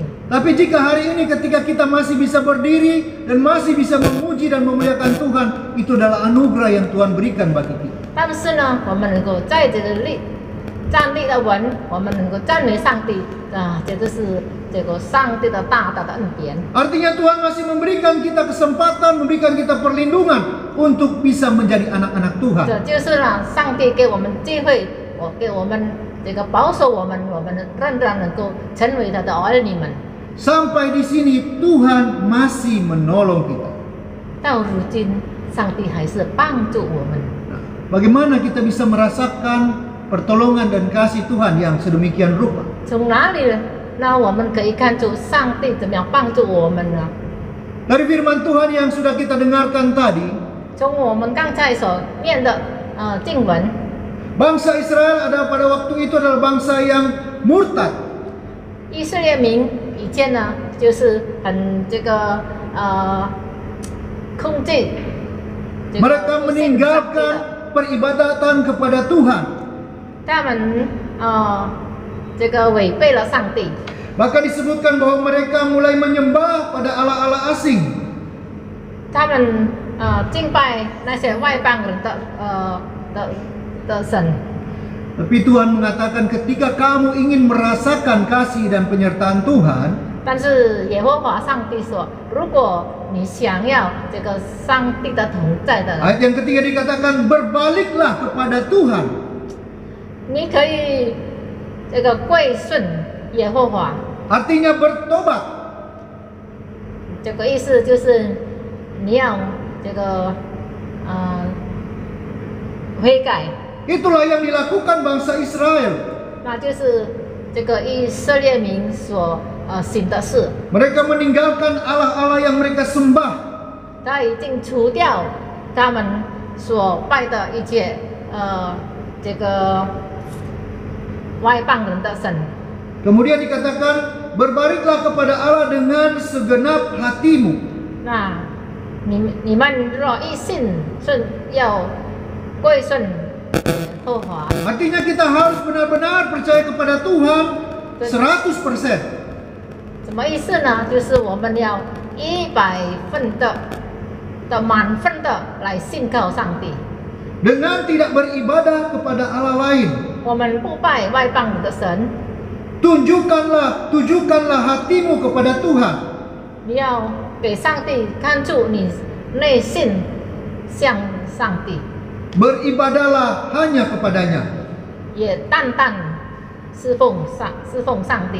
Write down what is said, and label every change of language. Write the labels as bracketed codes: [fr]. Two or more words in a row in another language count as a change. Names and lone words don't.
[id] Tapi jika hari ini ketika kita masih bisa berdiri dan masih bisa memuji dan memuliakan Tuhan, itu adalah anugerah yang Tuhan berikan bagi kita. [zh] 但是呢，我们能够在这个站立的稳，我们能够赞美上帝这就是这个上帝的大大的恩典。 [id] Artinya Tuhan masih memberikan kita kesempatan, memberikan kita perlindungan untuk bisa menjadi anak-anak Tuhan. [zh] 这就是呢，上帝给我们机会，给我们这个保守我们仍然能够成为他的儿女们。 [id] Sampai di sini Tuhan masih menolong kita. [zh] 到如今，上帝还是帮助我们。 [id] Bagaimana kita bisa merasakan pertolongan dan kasih Tuhan yang sedemikian rupa? [zh] 从哪里呢？那我们可以看出上帝怎么样帮助我们呢？ [id] Dari firman Tuhan yang sudah kita dengarkan tadi, [zh] 从我们刚才所念的经文， [id] bangsa Israel pada waktu itu adalah bangsa yang murtad. [zh] 以色列民以前呢，就是很这个控制。 [id] Mereka meninggalkan peribadatan kepada Tuhan. [zh] 他们这个违背了上帝。 [id] Bahkan disebutkan bahwa mereka mulai menyembah pada allah-allah asing. [zh] 他们敬拜那些外邦人的神。 [id] Tapi Tuhan mengatakan ketika kamu ingin merasakan kasih dan penyertaan Tuhan, [zh] 但是耶和华上帝说，如果你想要这个上帝的同在的人， [id] ayat yang ketiga dikatakan berbaliklah kepada Tuhan. [zh] 你可以这个归顺耶和华。 [id] Artinya bertobat. [zh] 这个意思就是你要这个悔改。 [id] Itulah yang dilakukan bangsa Israel. [zh] 那就是这个以色列民所行的事。 [id] Mereka meninggalkan allah-allah yang mereka sembah. [zh] 他已经除掉他们所拜的一切这个外邦人的神。 [id] Kemudian dikatakan berbaliklah kepada Allah dengan segenap hatimu. [zh] 那你们若一心要归顺耶和华。 [id] Artinya kita harus benar-benar percaya kepada Tuhan 100%. [zh] 什么意思呢？就是我们要100%的满分的来信靠上帝。 [id] Dengan tidak beribadah kepada Allah lain. [zh] 我们不拜外邦人的神。 [id] tujukanlah hatimu kepada Tuhan. [zh] 你要给上帝看出你内心向上帝。 [id] Beribadahlah hanya kepadanya. [zh] 也单单侍奉上帝。